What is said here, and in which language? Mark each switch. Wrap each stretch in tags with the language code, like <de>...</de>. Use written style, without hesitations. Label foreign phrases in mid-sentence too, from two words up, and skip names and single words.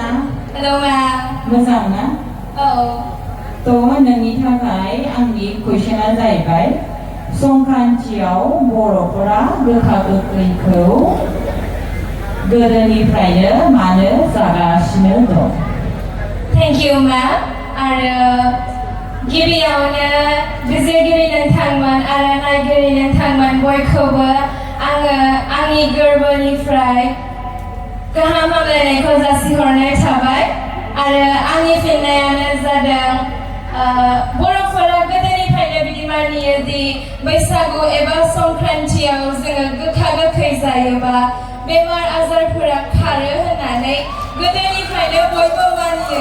<en>Hello ma'am.</en> <brx>मोजां ना? औ। नोंनि थाखाय आंनि कुइसना जाहैबाय संक्रान्तियाव बर'फोरा गोखा गोखैखौ गोदोनिफ्रायनो मानो जागासिनो दं?</brx> <en>Thank you ma'am.</en> <brx>आरो गिबियावनो बिजिरगिरि नोंथांमोन आरो नायगिरि नोंथांमोन बयखौबो आङो आंनि गोरबोनिफ्राय गाहाम हामलायनायखौ जासिहरनाय थाबाय आरो आंनि फिननायानो जादों बर'फोरा गोदोनिफ्रायनो बिदि मानियो दि बैसागु एबा संक्रान्तियाव जोङो गोखा गोखै जायोबा बेमार आजारफोरा खारो होननानै गोदोनिफ्रायनो बयबो मानियो।</brx>